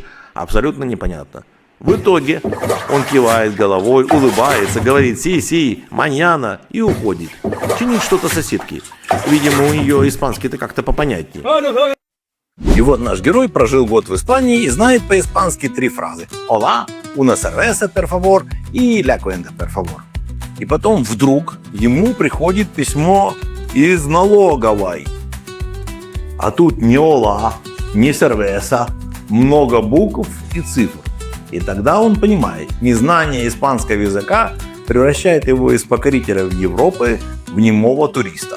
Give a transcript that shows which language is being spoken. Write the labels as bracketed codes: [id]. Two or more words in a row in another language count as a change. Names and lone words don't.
[ru] Абсолютно непонятно. В итоге он кивает головой, улыбается, говорит «си-си», «маньяна» и уходит. Чинит что-то соседки. Видимо, у нее испанский-то как-то попонятнее. И вот наш герой прожил год в Испании и знает по-испански 3 фразы: [es] «Hola», «una cerveza, per favor» и «la cuenta, per favor». [ru] И потом вдруг ему приходит письмо из налоговой. А тут не «hola», не «cerveza», много букв и цифр. И тогда он понимает, незнание испанского языка превращает его из покорителя Европы в немого туриста.